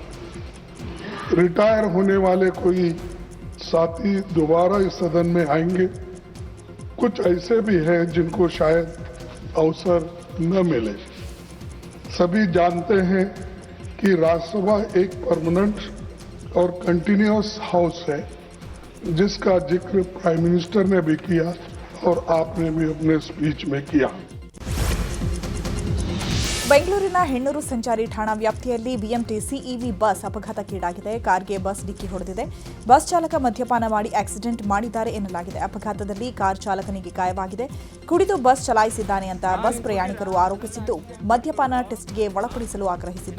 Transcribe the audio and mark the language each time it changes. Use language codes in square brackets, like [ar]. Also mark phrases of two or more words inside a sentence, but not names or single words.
[hi] रिटायर होने वाले कोई साथी दोबारा इस सदन में आएंगे, कुछ ऐसे भी हैं जिनको शायद अवसर न मिले। सभी जानते हैं कि राज्यसभा एक परमानेंट और [en] continuous house [hi] है, जिसका जिक्र [en] Prime Minister [hi] ने भी किया और आपने भी अपने स्पीच में किया। [kn] ಬೆಂಗಳೂರಿನ ಹೆಣ್ಣೂರು ಸಂಚಾರಿ ಠಾಣಾ ವ್ಯಾಪ್ತಿಯಲ್ಲಿ ಬಿಎಂಟಿಸಿ ಇವಿ ಬಸ್ ಅಪಘಾತಕ್ಕೀಡಾಗಿದೆ. ಕಾರ್ಗೆ ಬಸ್ ಡಿಕ್ಕಿ ಹೊಡೆದಿದೆ. ಬಸ್ ಚಾಲಕ ಮದ್ಯಪಾನ ಮಾಡಿ ಆಕ್ಸಿಡೆಂಟ್ ಮಾಡಿದ್ದಾರೆ ಎನ್ನಲಾಗಿದೆ. ಅಪಘಾತದಲ್ಲಿ ಕಾರ್ ಚಾಲಕನಿಗೆ ಗಾಯವಾಗಿದೆ. ಕುಡಿದು ಬಸ್ ಚಲಾಯಿಸಿದ್ದಾನೆ ಅಂತ ಬಸ್ ಪ್ರಯಾಣಿಕರು ಆರೋಪಿಸಿದ್ದು, ಮದ್ಯಪಾನ ಟೆಸ್ಟ್ಗೆ ಒಳಪಡಿಸಲು ಆಗ್ರಹಿಸಿದ್ರು.